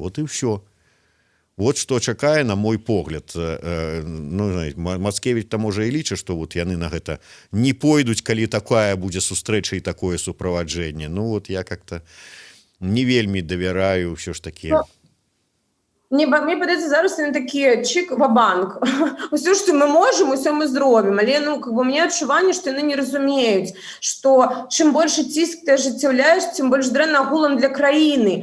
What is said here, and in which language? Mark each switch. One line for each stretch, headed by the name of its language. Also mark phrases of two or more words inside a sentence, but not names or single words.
Belarusian: Вот і ўсё. Вот что чакае, на мой погляд. Ну, Мацкевіч там можа і лічыць, што вот яны на гэта не пойдуць, калі такая будзе сустрэча і такое суправаджэнне.
Russian: Ну вот я как-то
Belarusian: не вельмі давяраю ўсё ж такі. Мне падаецца, зараз яны такі чик ва-банк. Усё, што мы можам, усё мы зробім. Але ну,
Russian: как бы,
Belarusian: у мяне адчуванне, што яны не разумеюць, што чым большы ціск ты ажыццяўляеш, тым больш дрэнна агулам для краіны.